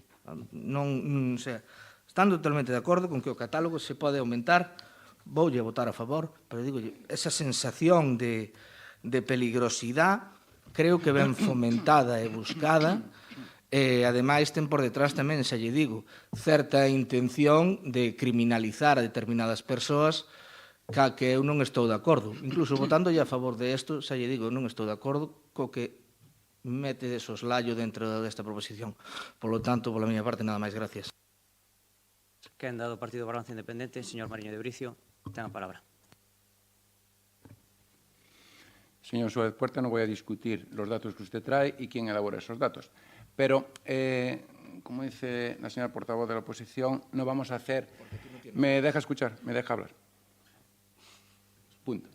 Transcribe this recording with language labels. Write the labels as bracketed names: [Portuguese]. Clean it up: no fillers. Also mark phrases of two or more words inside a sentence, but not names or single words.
[Galician] Non, o sea, estando totalmente de acordo con que o catálogo se pode aumentar, voulle votar a favor, pero digo, esa sensación de peligrosidade creo que ben fomentada e buscada, e ademais ten por detrás tamén, xa lle digo, certa intención de criminalizar a determinadas persoas ca que eu non estou de acordo. Incluso votándolle a favor de isto, xa lle digo, non estou de acordo co que mete de soslayo dentro desta proposición. [Spanish] Por lo tanto, [Galician] pola miña parte, nada máis, gracias. Quen dado o Partido Balance Independente, señor Mariño de Bricio, ten a palabra. [Spanish] Señor Suárez Puerta, no voy a discutir los datos que usted trae y quién elabora esos datos. Pero, como dice la señora portavoz de la oposición, no vamos a hacer... ¿Me deja escuchar? ¿Me deja hablar? Punto.